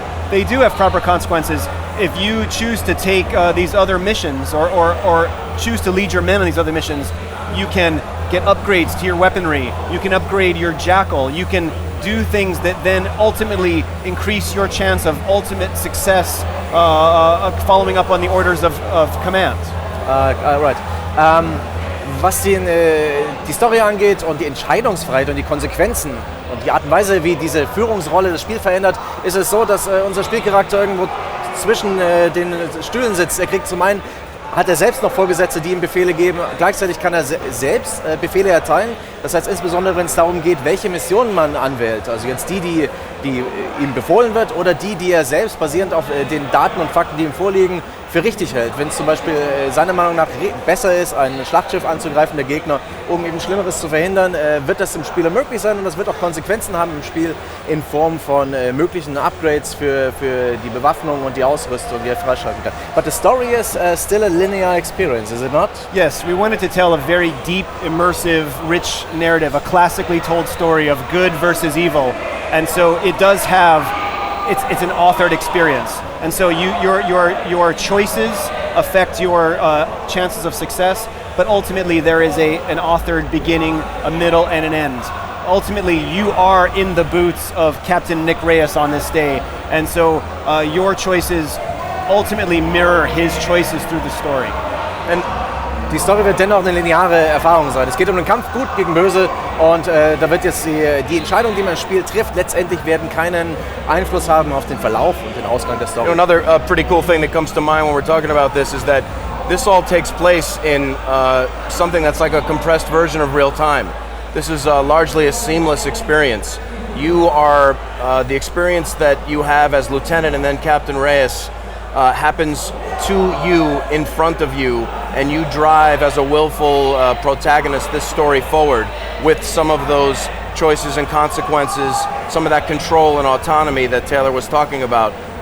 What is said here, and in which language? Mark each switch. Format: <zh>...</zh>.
<en>They do have proper consequences. If you choose to take these other missions or choose to lead your men on these other missions, you can get upgrades to your weaponry, you can upgrade your jackal, you can do things that then ultimately increase your chance of ultimate success following up on the orders of command. Right.</en> <de>Was die Story angeht und die Entscheidungsfreiheit und die Konsequenzen und die Art und Weise, wie diese Führungsrolle das Spiel verändert, ist es so, dass unser Spielcharakter irgendwo zwischen den Stühlen sitzt. Er kriegt zum einen, hat er selbst noch Vorgesetzte, die ihm Befehle geben. Gleichzeitig kann er selbst Befehle erteilen. Das heißt insbesondere, wenn es darum geht, welche Missionen man anwählt. Also jetzt die ihm befohlen wird oder die er selbst basierend auf den Daten und Fakten, die ihm vorliegen, für richtig hält. Wenn es zum Beispiel seiner Meinung nach besser ist, ein Schlachtschiff anzugreifen, der Gegner, um eben Schlimmeres zu verhindern, wird das im Spiel möglich sein und das wird auch Konsequenzen haben im Spiel in Form von möglichen Upgrades für die Bewaffnung und die Ausrüstung, die er freischalten kann.</de> <en>But the story is still a linear experience, is it not? Yes, we wanted to tell a very deep, immersive, rich narrative, a classically told story of good versus evil. And so it does have, it's an authored experience. And so your choices affect your chances of success, but ultimately there is an authored beginning, a middle, and an end. Ultimately, you are in the boots of Captain Nick Reyes on this day, and so your choices ultimately mirror his choices through the story.</en> <de>And die Story wird dennoch eine lineare Erfahrung sein. Es geht um den Kampf Gut gegen Böse und da wird jetzt die Entscheidung, die man im Spiel trifft, letztendlich werden keinen Einfluss haben auf den Verlauf und den Ausgang der Story.</de> <en>Another pretty cool thing that comes to mind when we're talking about this is that this all takes place in something that's like a compressed version of real time. This is largely a seamless experience. You are, the experience that you have as Lieutenant and then Captain Reyes happens to you, in front of you, and you drive as a willful protagonist this story forward with some of those choices and consequences, some of that control and autonomy that Taylor was talking about.</en>